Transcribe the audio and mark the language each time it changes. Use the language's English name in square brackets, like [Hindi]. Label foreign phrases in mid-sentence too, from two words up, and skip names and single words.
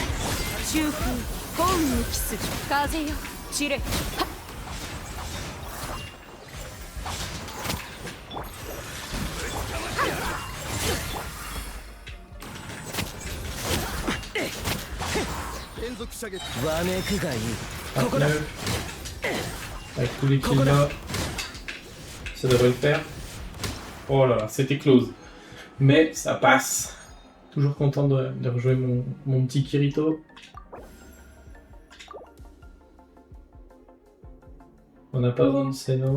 [Japanese] 修復本に帰す。風よ散れ。はっわめくがいい。ここだ。 [French] Avec tous les kills là. Ça devrait le faire. Oh là là, c'était close. Mais ça passe. Toujours content de rejouer mon petit Kirito. On n'a pas besoin de Seno.